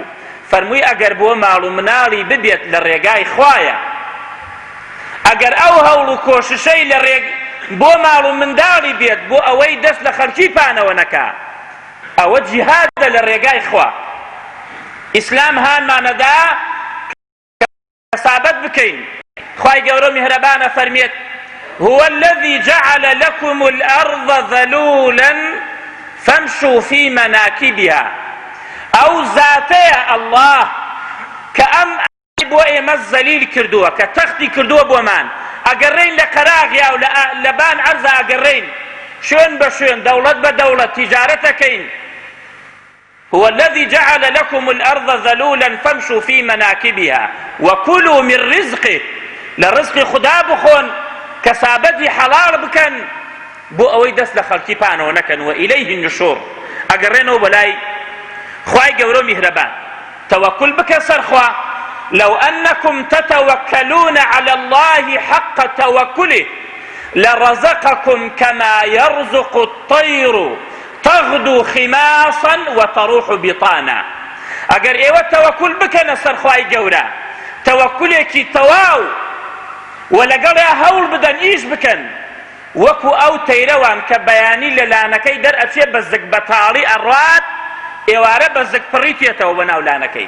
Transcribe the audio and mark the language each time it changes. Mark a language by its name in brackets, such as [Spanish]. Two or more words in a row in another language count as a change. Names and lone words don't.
[Central Kurdish] فەرمووی ئەگەر بۆ ماڵ و مناڵی ببێت لە ڕێگای خوایە، ئەگەر ئەو هەوڵ و کۆششەی لە بۆ ماڵ و منداڵی بێت بۆ ئەوەی دەست لە خەرکی پانەوە نەکا، ئەوە جیهادە لە ڕێگای خوا. ئیسلام هانمانەدا کەسابەت بکەین. خوای گەورە میهرەبانە فەرمێت [Arabic] هو الذي جعل لكم الأرض ذلولا فامشوا في مناكبها. [Central Kurdish] أو ذاتي الله كأم بۆ ئێمە زەلیل کردووە، کە تەختی کردووە بۆمان، ئەگەڕێین لە قەراغیا و لەبان عەرزە ئەگەڕێین شوێن بە شوێن، دەوڵەت بە دەوڵەت تیجارەتەکەین. [Arabic] هو الذي جعل لكم الأرض ذلولا فامشوا في مناكبها وكلوا من رزقه. [Central Kurdish] لرزق خدا بخۆن، کەسابەتی حەڵاڵ بکەن بۆ ئەوەی دەست لە خەڵکی پانەوە نەکەن. [Arabic] وإليه النشور. [Central Kurdish] ئەگەڕێنەوە بەلای خوای گەورە میهرەبان. تەوەکل بکە سەر خوا. [Arabic] لو أنكم تتوكلون على الله حق توكله لرزقكم كما يرزق الطير تغدو خماصا وتروح بطانا. [Central Kurdish] ئەگەر ئێوە تەوەکل بکەنە سەر خوای گەورە، تەوەکولێکی تەواو، و لەگەڵیا هەوڵ بدەن ئیش بکەن، وەکو ئەو تەیرەوان کە بەیانی لە لانەکەی دەرئەچێ بە زگ بەتاڵی ئەڕات، ئێوارە بە زگ پڕیتێتەوە بەناو لانەکەی.